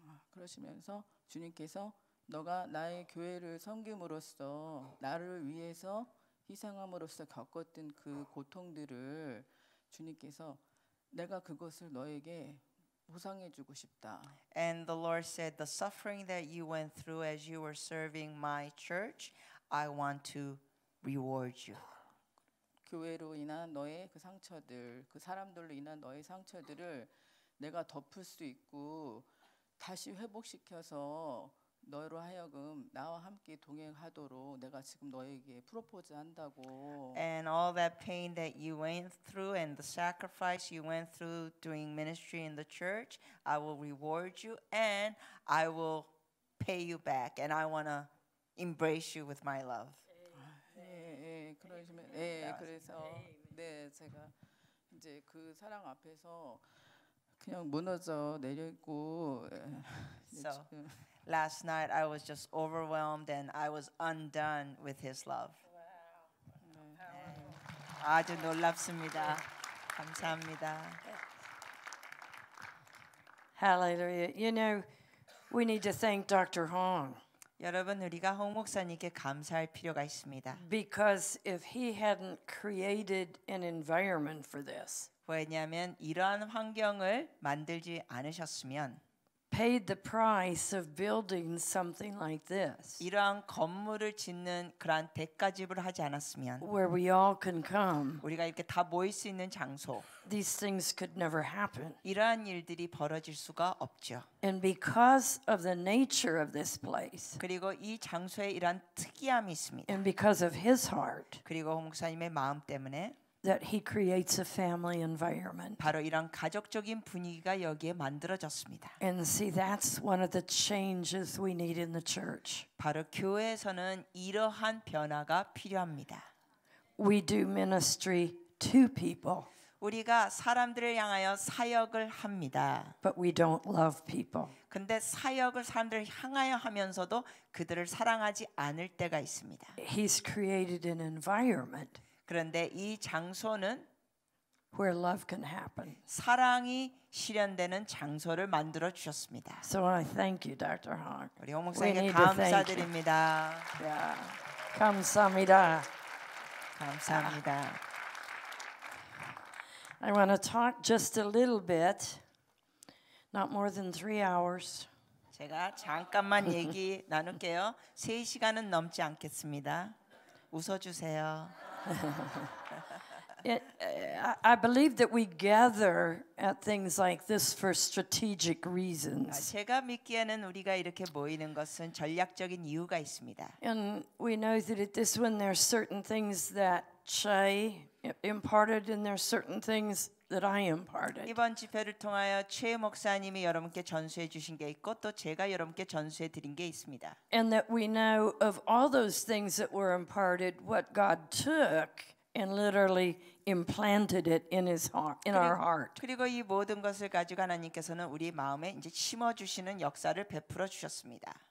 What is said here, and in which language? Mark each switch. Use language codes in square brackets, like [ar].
[ko] 그러시면서 주님께서 너가 나의 교회를 섬김으로써 나를 위해서 희생함으로써 겪었던 그 고통들을 주님께서 내가 그것을 너에게 보상해주고 싶다. [en] And the Lord said, the suffering that you went through as you were serving my church, I want to reward you. [ko] 교회로 인한 너의 그 상처들, 그 사람들로 인한 너의 상처들을 내가 덮을 수 있고 다시 회복시켜서 너로 하여금 나와 함께 동행하도록 내가 지금 너에게 프로포즈 한다고. [en] And all that pain that you went through and the sacrifice you went through doing ministry in the church, I will reward you and I will pay you back and I want to embrace you with my love. [ko] 그러시면 그래서 네 제가 이제 그 사랑 앞에서 그냥 무너져 내렸고. [en] So last night I was just overwhelmed and I was undone with his love. [ko] 아주 놀랍습니다. 감사합니다. [en] Hallelujah. You know, we need to thank Dr. Hong. [ko] 여러분 우리가 홍 목사님께 감사할 필요가 있습니다. [en] Because if he hadn't created an environment for this, [ko] 왜냐하면 이러한 환경을 만들지 않으셨으면 [en] paid the price of building something like this, [ko] 이러한 건물을 짓는 그러한 대가집을 하지 않았으면 [en] where we all can come, [ko] 우리가 이렇게 다 모일 수 있는 장소 [en] these things could never happen. [ko] 이러한 일들이 벌어질 수가 없죠. [en] And because of the nature of this place, [ko] 그리고 이 장소에 이러한 특이함이 있습니다. [en] and because of his heart, [ko] 그리고 홍 목사님의 마음 때문에 [en] that he creates a family environment. [ko] 바로 이런 가족적인 분위기가 여기에 만들어졌습니다. [en] And see, that's one of the changes we need in the church. [ko] 바로 교회에서는 이러한 변화가 필요합니다. [en] We do ministry to people, [ko] 우리가 사람들을 향하여 사역을 합니다. [en] but we don't love people. [ko] 근데 사역을 사람들을 향하여 하면서도 그들을 사랑하지 않을 때가 있습니다. [en] He's created an environment [ko] 그런데 이 장소는 [en] where love can happen. [ko] 사랑이 실현되는 장소를 만들어 주셨습니다. [en] So I thank you, Dr. Hogg. [ko] 우리 홍 [en] We [ko] 목사님께 [en] need to thank you. [ko] 감사드립니다. [en] Yeah. [ko] 감사합니다. 감사합니다. [en] I want to talk just a little bit, not more than 3 hours. [ko] 제가 잠깐만 얘기 나눌게요. 3시간은 넘지 않겠습니다. 웃어주세요. [en] I believe that we gather at things like this for strategic reasons. [ko] 제가 믿기에는 우리가 이렇게 모이는 것은 전략적인 이유가 있습니다. [en] And we know that at this one there's certain things that Che imparted and there's certain things that I imparted. [ko] 이번 집회를 통하여 최 목사님이 여러분께 전수해 주신 게 있고 또 제가 여러분께 전수해 드린 게 있습니다. [en] And that we know of all those things that were imparted what God took and literally implanted it in his heart, in our heart. [ko] 그리고 이 모든 것을 가지고 하나님께서는 우리 마음에 이제 심어 주시는 역사를 베풀어 주셨습니다.